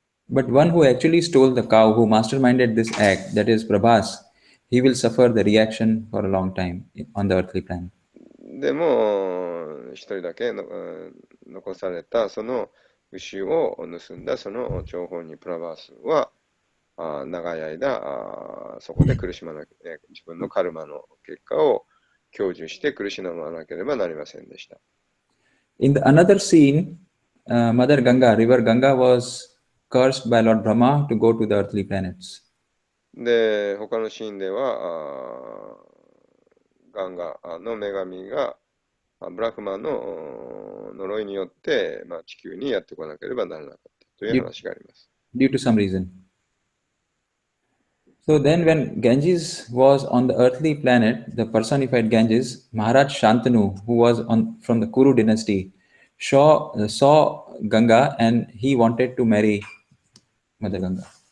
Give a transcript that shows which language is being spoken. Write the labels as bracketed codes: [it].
[en] But one who actually stole the cow, who masterminded this act, that is Prabhas, he will suffer the reaction for a long time on the earthly planet. [ja] でも、一人だけの残されたその牛を盗んだその張本人プラバースは長い間そこで苦しまな自分のカルマの結果を享受して苦しまなければなりませんでした。 [en] In the another scene, Mother Ganga, River Ganga was cursed by Lord Brahma to go to the earthly planets. [ja] で、他のシーンではガンガの女神がブラフマンの呪いによって、地球にやってこなければならなかったという話があります。 [en] Due to some reason. So then when Ganges was on the earthly planet, the personified Ganges, Maharaj Shantanu, who was from the Kuru dynasty, saw Ganga and he wanted to marry Mother Ganga.